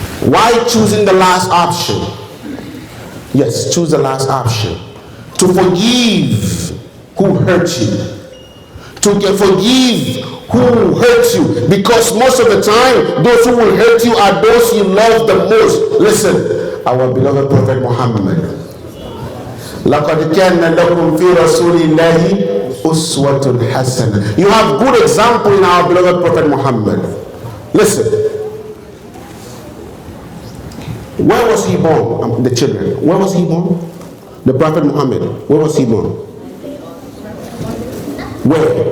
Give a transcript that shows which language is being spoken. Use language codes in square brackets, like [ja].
[en] Why choosing the last option? Yes, choose the last option. To forgive who hurt you. To forgive who hurt you, because most of the time those who will hurt you are those you love the most. Listen, our beloved Prophet Muhammad, [ar] لَقَدْ كَانَ لَكُمْ فِي رَسُولِ اللَّهِ أُسْوَةٌ حَسَنَةٌ. [en] You have good example in our beloved Prophet Muhammad. Listen, where was he born? The children, where was he born? The Prophet Muhammad, where was he born? Where?